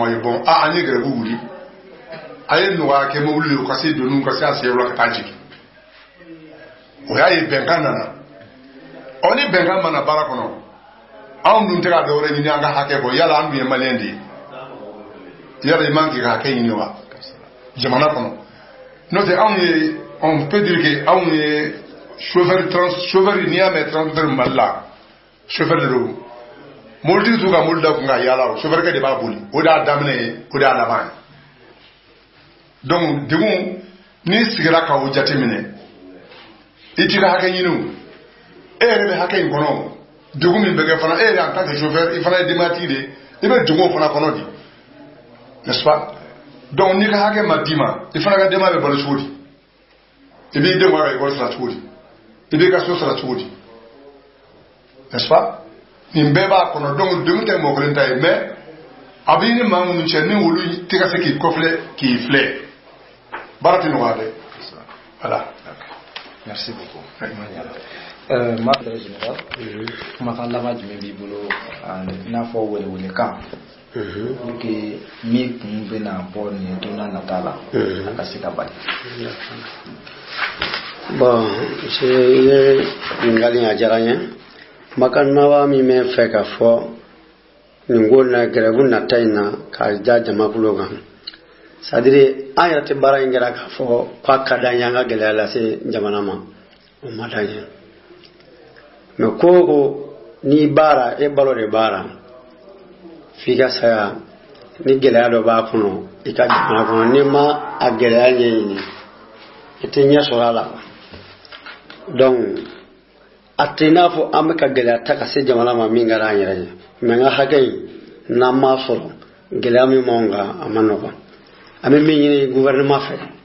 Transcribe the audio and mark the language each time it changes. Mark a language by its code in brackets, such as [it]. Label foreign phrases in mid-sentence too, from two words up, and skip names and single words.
[bm] ye bon an ye grève wuli a ye nɔgɔya kɛ mobili ye u ka se doniw ka se a seyɔrɔ la ka taa jigin o y'a ye bɛnkan nana ni bɛnkan mana baara kɔnɔ anw dun tɛ ka dɔwɛrɛ ɲini an ka hakɛ kɔ yala an dun ye maliyɛn de ye yala i man k'i ka hakɛ ɲini wa jamana kɔnɔ n'o tɛ anw ye [fr] on peut dire que [bm] anw ye chauffeur n'i y'a mɛn transporteur Mali la chauffeur de don mobilitigi t'u ka mobili da kun ka yaala o chauffeur kɛ de b'a boli o de y'a daminɛ ye o de y'a laban ye donc degun n'i sigira ka o jateminɛ i t'i ka hakɛ ɲini o e yɛrɛ bɛ hakɛ in kɔnɔ degun min bɛ kɛ fana e yɛrɛ en [fr] tant que chauffeur [bm] i fana ye denbayatigi de i bɛ degun o fana kɔnɔ de [fr] n'est-ce pas [bm] donc n'i ka hakɛ ma d'i ma i fana ka denbaya bɛ balo cogo di i b'i denw ka école sara cogo di i b'i ka so sara cogo di [fr] n'est-ce pas [bm] nin bɛɛ b'a kɔnɔ donc degun tɛ mɔgɔ kelen ta ye mais a b'i ni maa minnu cɛ ni olu tɛ ka se k'i kɔfilɛ k'i filɛ baara tɛ nɔgɔya dɛ voilà. [fr] Merci beaucoup. [bm] Madre Général, kumakan laban jumɛn b'i bolo i n'a fɔ welewelekan pour que min kun bɛna bɔ nin don n'a nata la a ka se ka bali. Bon, i ye ɲininkali a diyara n ye kumakan laban min bɛ fɛ ka fɔ nin ko na grève nata in na k'a ja jamakulu kan [fr] c'est à dire [bm] an yɛrɛ tɛ baara in kɛra k'a fɔ k'a ka d'an ye an ka gɛlɛya lase jamana ma o ma d'an ye mais ko ni baara e balo de baara f'i ka saya ni gɛlɛya dɔ b'a kɔnɔ i ka jamana kɔnɔ ni ma a gɛlɛya ɲɛɲini i tɛ ɲɛ sɔrɔ a la donc a tɛ i n'a fɔ an bɛ ka gɛlɛya ta ka se jamana ma min kɛra an yɛrɛ ye mais n ka hakɛ in n'an m'a sɔrɔ gɛlɛya min b'anw kan a ma nɔgɔn an bɛ min ɲini gouvernement fɛ